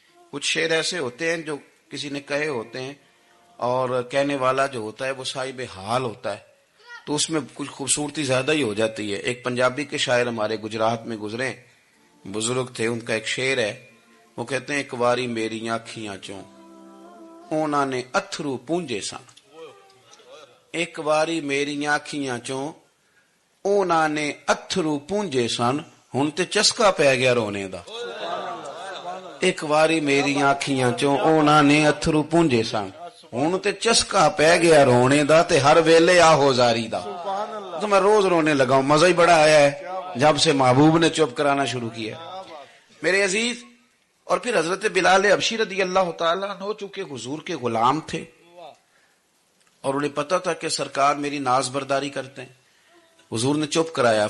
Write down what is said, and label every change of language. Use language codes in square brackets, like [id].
[ur] کچھ شعر ایسے ہوتے ہیں جو کسی نے کہے ہوتے ہیں اور کہنے والا جو ہوتا ہے وہ صاحب حال ہوتا ہے تو اس میں کچھ خوبصورتی زیادہ ہی ہو جاتی ہے. ایک پنجابی کے شاعر ہمارے گجرات میں گزرے، بزرگ تھے، ان کا ایک شعر ہے. وہ کہتے ہیں [pa] ایک واری میری آنکھیاں چوں اونا نے اتھرو پونجے سن. ایک واری میری آنکھیاں چوں اونا نے اتھرو پونجے سن، ہن تے چسکا پی گیا رونے دا. ایک واری میری آنکھیاں چوں اونا نے اتھرو پونجے سن، ہن تے چسکا پی گیا رونے دا تے ہر ویلے آہو زاری دا. [ur] تو میں روز رونے لگا ہوں. مزہ ہی بڑا آیا ہے جب سے محبوب نے چپ کرانا شروع کیا. میرے عزیز، اور پھر حضرت بلال حبشی رضی اللہ تعالیٰ عنہ چونکہ حضور کے غلام تھے اور انہیں پتا تھا کہ سرکار میری ناز برداری کرتے ہیں. حضور نے چپ کرایا.